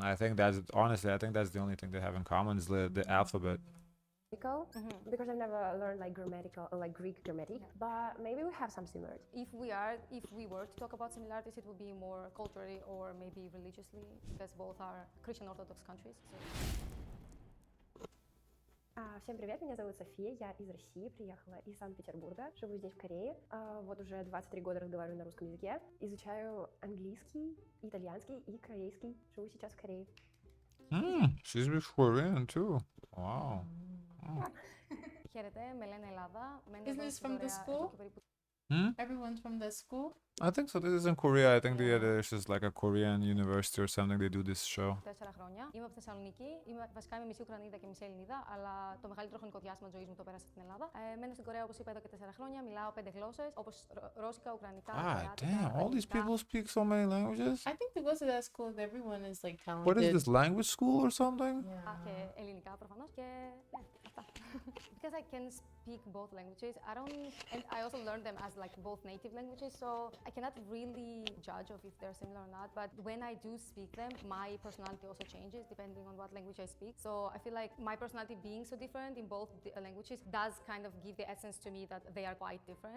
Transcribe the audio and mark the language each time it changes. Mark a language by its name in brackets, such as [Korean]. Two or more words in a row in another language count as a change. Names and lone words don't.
[English] I think that's honestly, I think that's the only thing they have in common is the alphabet. Because I've never learned like grammatical or like Greek grammatic, but maybe we have some similarities. If we were to talk about similarities, it would be more culturally or maybe religiously, because both are Christian Orthodox countries. [Russian] Всем привет, меня зовут София, я из России, приехала из Санкт-Петербурга, живу здесь в Корее, вот уже 23 года разговариваю на русском языке, изучаю английский, итальянский и корейский, живу сейчас в Корее. [English] She speaks Korean too. Wow. [Greek] Χαίρετε, με λένε Ελλάδα. [English] Isn't this from the school? Everyone's from the school? I think so. This is in Korea. I think there's just like a Korean university or something. They do this show. [Greek] 4 χρόνια. Είμαι από Θεσσαλονίκη. Βασικά είμαι μισή Ουκρανίδα και μισή Ελληνίδα, αλλά το μεγαλύτερο χρονικό διάστημα της ζωής μου το πέρασα στην Ελλάδα. Μένω στην Κορέα, όπως είπα, εδώ και 4 χρόνια. Μιλάω 5 γλώσσες, όπως ρώσικα, ουκρανικά, [English] Damn, all these people speak so many languages. I think because of that school, everyone is like talented. What is this, language school or something? [Greek] Και ελληνικά προφανώς και ναι, αυτά. [English] Because I can speak both languages, and I also learned them as like both native languages, so I cannot really judge of if they're similar or not. But when I do speak them, my personality also changes depending on what language I speak. So I feel like my personality being so different in both languages does kind of give the essence to me that they are quite different.